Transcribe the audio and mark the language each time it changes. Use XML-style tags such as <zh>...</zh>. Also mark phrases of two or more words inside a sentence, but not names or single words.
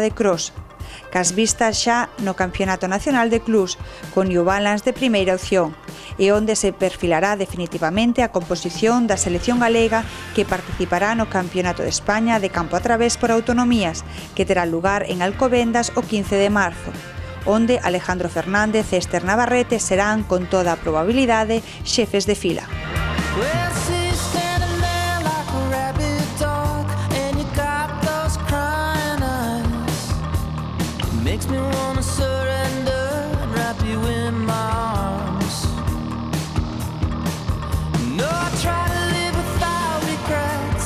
<gl>de cross, cas vistas xa no Campeonato Nacional de Clubs con New Balance de primeira opción, e onde se perfilará definitivamente a composición da selección galega que participará no Campeonato de España de campo a través por autonomías, que terá lugar en Alcobendas o 15 de marzo, onde Alejandro Fernández e Esther Navarrete serán, con toda a probabilidade, xefes de fila.</gl> <en>Makes me wanna surrender and wrap you in my arms. No, I try to live without regrets.</en>